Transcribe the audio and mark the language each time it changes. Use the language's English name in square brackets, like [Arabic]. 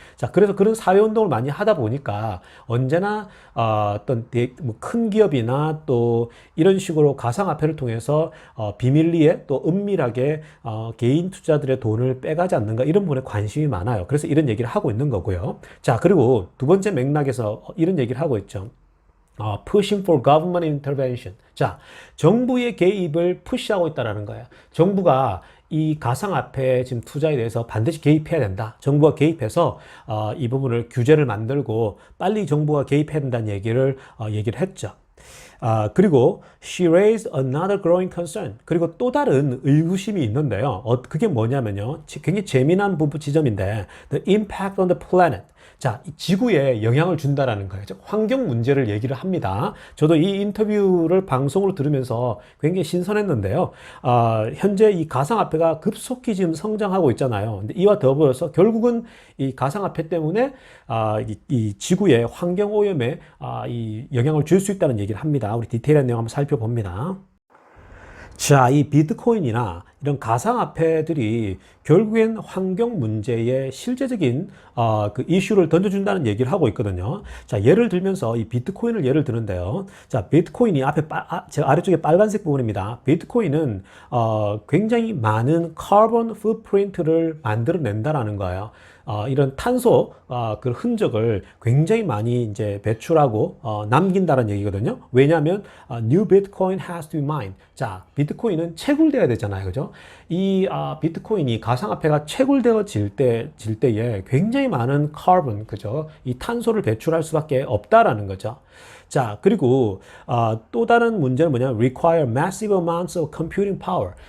[Korean] 자, 그래서 그런 사회운동을 많이 하다 보니까 언제나 어떤 큰 기업이나 또 이런 식으로 가상화폐를 통해서 비밀리에 또 은밀하게 개인 투자들의 돈을 빼가지 않는가 이런 부분에 관심이 많아요. 그래서 이런 얘기를 하고 있는 거고요. 자, 그리고 두 번째 맥락에서 이런 얘기를 하고 있죠. [English] pushing for government intervention. [Korean] 자, 정부의 개입을 푸시하고 있다는 거예요. 정부가 이 가상화폐 지금 투자에 대해서 반드시 개입해야 된다. 정부가 개입해서 이 부분을 규제를 만들고 빨리 정부가 개입해야 된다는 얘기를 했죠. 그리고 [English] she raised another growing concern. [Korean] 그리고 또 다른 의구심이 있는데요. 그게 뭐냐면요. 굉장히 재미난 부분 지점인데 [English] the impact on the planet. [Korean] 자, 지구에 영향을 준다라는 거예요. 즉, 환경 문제를 얘기를 합니다. 저도 이 인터뷰를 방송으로 들으면서 굉장히 신선했는데요. 현재 이 가상화폐가 급속히 지금 성장하고 있잖아요. 근데 이와 더불어서 결국은 이 가상화폐 때문에 이 지구의 환경 오염에 이 영향을 줄 수 있다는 얘기를 합니다. 우리 디테일한 내용 한번 살펴봅니다. 자, 이 비트코인이나 이런 가상화폐들이 결국엔 환경 문제에 실제적인 그 이슈를 던져준다는 얘기를 하고 있거든요. 자, 예를 들면서 이 비트코인을 예를 드는데요. 자, 비트코인이 앞에 제 아래쪽에 빨간색 부분입니다. 비트코인은 굉장히 많은 카본 풋프린트를 만들어낸다라는 거예요. 이런 탄소 그 흔적을 굉장히 많이 이제 배출하고 남긴다는 얘기거든요. 왜냐하면 [English] new Bitcoin has to be mined. [Korean] 자, 비트코인은 채굴돼야 되잖아요, 그죠? 이 비트코인이 가상화폐가 채굴되어질 때에 굉장히 많은 카본, 그죠? 이 탄소를 배출할 수밖에 없다라는 거죠. 자, 그리고 또 다른 문제는 뭐냐면 [English] require massive amounts of computing power.